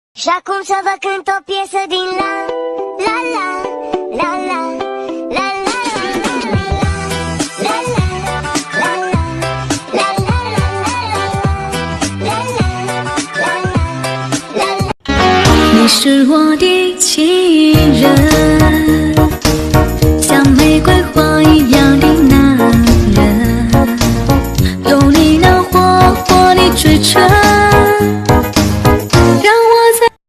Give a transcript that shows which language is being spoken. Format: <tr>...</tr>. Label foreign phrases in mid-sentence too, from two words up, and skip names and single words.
<ro>Și acum să vă cânt o piesă din la la la la la la la</ro> <zh>你是我的情人，像玫瑰花一样的男人，有你那活泼的嘴唇，让我在</zh>